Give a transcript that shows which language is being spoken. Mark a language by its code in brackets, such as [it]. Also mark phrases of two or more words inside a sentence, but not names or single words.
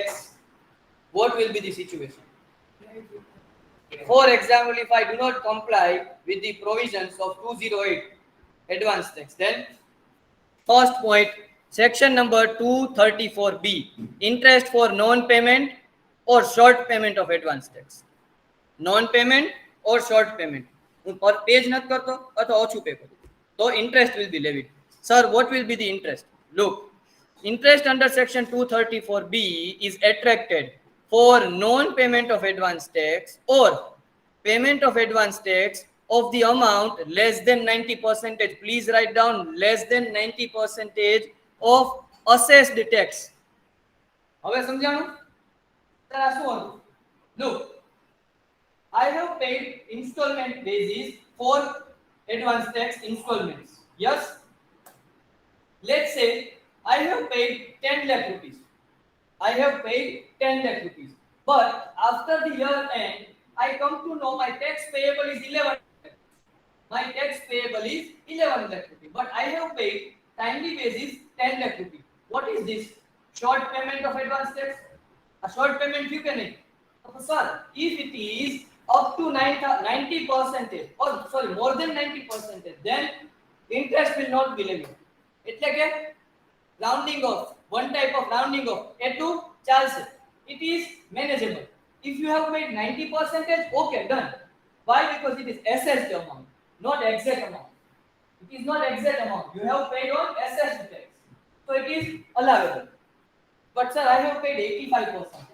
[en] What will be the situation? For example, if I do not comply with the provisions of 208 advance tax, then first point, section number 234B, interest for non-payment or short payment of advance tax. Non-payment or short payment. [gu] હું પર પેજ નથી કરતો અથવા ઓછું પે કરું તો [en] interest will be levied. Sir, what will be the interest? Look, interest under section 234B is attracted for non-payment of advance tax or payment of advance tax of the amount less than 90%. Please write down less than 90% of assessed tax. [gu] હવે સમજાણું તારા શું હતું [en] look, I have paid installment basis for advance tax installments. Yes, let's say I have paid 10 lakh rupees. I have paid 10 lakh rupees. But after the year end, I come to know my tax payable is 11 lakh. My tax payable is 11 lakh rupees. But I have paid timely basis 10 lakh rupees. What is this? Short payment of advance tax? A short payment you can make. Sir, if it is up to 90% or sorry more than 90%, then interest will not be levied. [gu] એટલે કે [en] rounding off, one type of rounding off, [gu] એટલું ચાલશે. [en] It is manageable. If you have paid 90%, okay, done. Why? Because it is assessed amount, not exact amount. It is not exact amount. You have paid on assessed tax, so it is allowable. But sir, I have paid 85%.